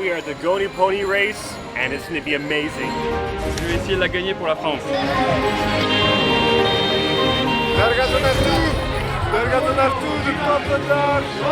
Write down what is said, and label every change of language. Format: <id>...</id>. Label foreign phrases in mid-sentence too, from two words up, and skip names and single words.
<en>the Goni pony race, and it's going to be amazing.</en> <fr>Je vais essayer de la gagner pour la France.</fr> <nl>Largato Nartu, de top vandaag.</nl>